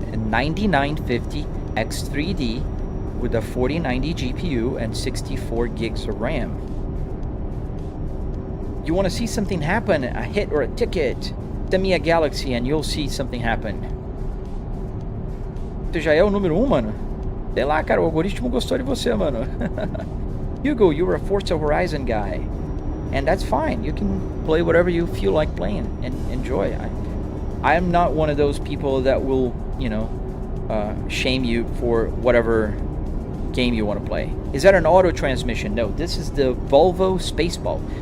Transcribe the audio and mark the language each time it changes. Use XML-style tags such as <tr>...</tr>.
<en>A 9950 X3D with a 4090 GPU and 64 gigs of RAM. You want to see something happen, a hit or a ticket, send me a Galaxy and you'll see something happen.</en> <pt>Você já é o número 1, mano? Sei lá, cara, o algoritmo gostou de você, mano.</pt> <en>Hugo, you're a Forza Horizon guy. And that's fine. You can play whatever you feel like playing and enjoy. I am not one of those people that will, you know, shame you for whatever game you want to play. Is that an auto transmission? No, this is the Volvo Spaceball.</en>